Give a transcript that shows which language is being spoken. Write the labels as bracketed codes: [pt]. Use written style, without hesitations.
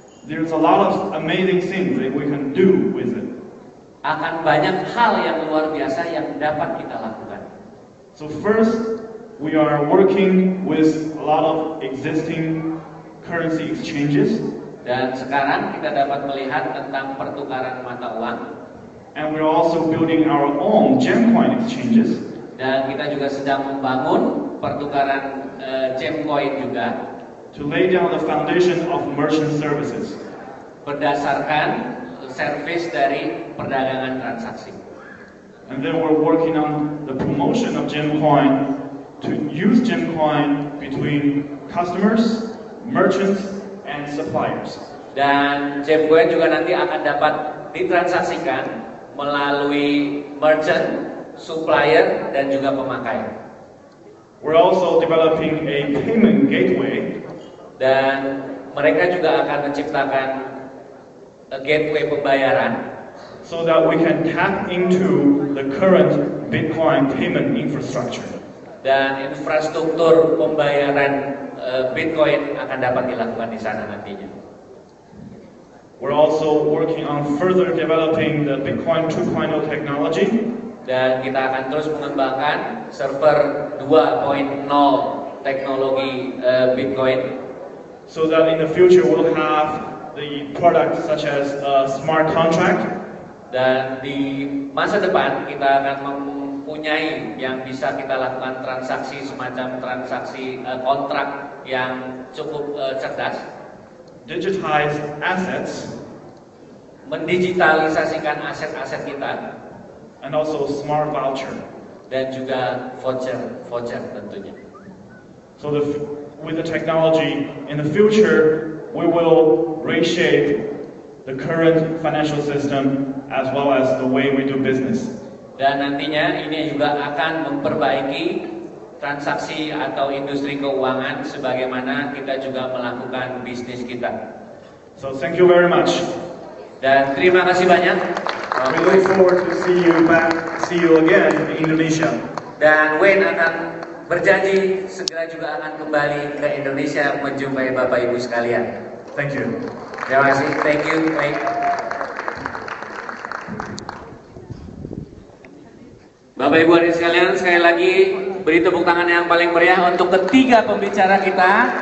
[en] there's a lot of amazing things that we can do with it. [id] akan banyak hal yang luar biasa yang dapat kita lakukan. [en] So first, we are working with a lot of existing currency exchanges. [id] Dan sekarang kita dapat melihat tentang pertukaran mata uang. [en] And we're also building our own GemCoin exchanges. [id] Dan kita juga sedang membangun pertukaran GemCoin juga. [en] To lay down the foundation of merchant services. [id] Berdasarkan servis dari perdagangan transaksi. [en] And then we're working on the promotion of GemCoin to use GemCoin between customers, merchants, and suppliers. [id] Dan GemCoin juga nanti akan dapat ditransaksikan melalui merchant, supplier, dan juga pemakai. [en] We're also developing a payment gateway. [id] Dan mereka juga akan menciptakan gateway pembayaran, [en] so that we can tap into the current Bitcoin payment infrastructure. [id] Dan infrastruktur pembayaran Bitcoin akan dapat dilakukan di sana nantinya. [en] We're also working on further developing the Bitcoin 2.0 technology. [id] Dan kita akan terus mengembangkan server 2.0 teknologi Bitcoin. [en] So that in the future we'll have the products such as a smart contract. [id] Dan di masa depan kita akan mempunyai yang bisa kita lakukan transaksi semacam transaksi kontrak yang cukup cerdas. [en] Digitized assets, [id] mendigitalisasikan aset-aset kita, [en] and also smart voucher. [id] Dan juga voucher tentunya. [en] So with the technology in the future, we will reshape the current financial system as well as the way we do business. [id] Dan nantinya ini juga akan memperbaiki transaksi atau industri keuangan sebagaimana kita juga melakukan bisnis kita. [en] So thank you very much. [id] Dan terima kasih banyak. [en] We look forward to see you again in Indonesia. [id] Dan Wayne akan berjanji segera juga akan kembali ke Indonesia menjumpai Bapak Ibu sekalian. [en] Thank you. [id] Terima kasih. [en] Thank you, Wayne. [id] Bapak Ibu hadirin sekalian, sekali lagi beri tepuk tangan yang paling meriah untuk ketiga pembicara kita.